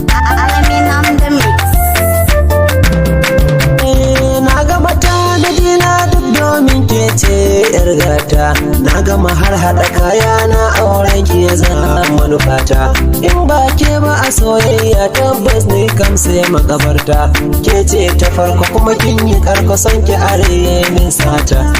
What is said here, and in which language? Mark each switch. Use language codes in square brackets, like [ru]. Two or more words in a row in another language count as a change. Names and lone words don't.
[en] Alamin on the mix. [ha] Eh, na gama tanadi na duk domin ke ce yar gata. Na gama har haɗa kaya na auren ki ya zama manufata. In ba ke ba a soyayya tabbas ni kam sai makabarta. Ke ce ta farko kuma kin yi karko son ki are min sata.